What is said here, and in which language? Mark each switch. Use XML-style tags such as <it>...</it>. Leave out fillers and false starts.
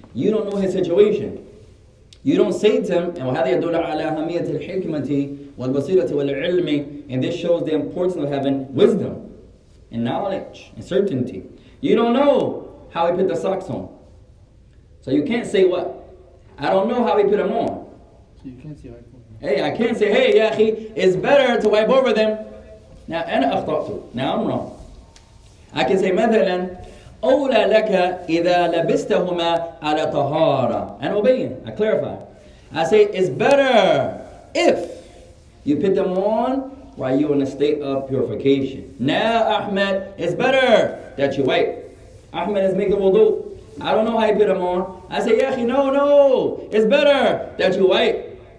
<en>You don't know his situation. You don't say to him,</en> <ar>وَهَذَا يَدُلُّ عَلَى أَهَمِيَّةِ الْحِكْمَةِ وَالْبَصِيرَةِ وَالْعِلْمِ,</ar> <en>and this shows the importance of having wisdom and knowledge and certainty. You don't know how he put the socks on. So you can't say what? I don't know how he put them on. So you can't say hey, I can't say, hey, ya akhi, it's better to wipe over them.</en> <ar>Now, أنا أخطأت.</ar> <en>Now I'm wrong. I can say,</en> <ar>مثلا, أولى لك إذا لبستهما على طهارة.</ar> <en>And أبين, I clarify. I say, it's better if you put them on while you're in a state of purification. Now, Ahmed, it's better that you wipe. Ahmed is making wudu. I don't know how you put them on. I say, ya akhi, no, it's better that you wipe.</en>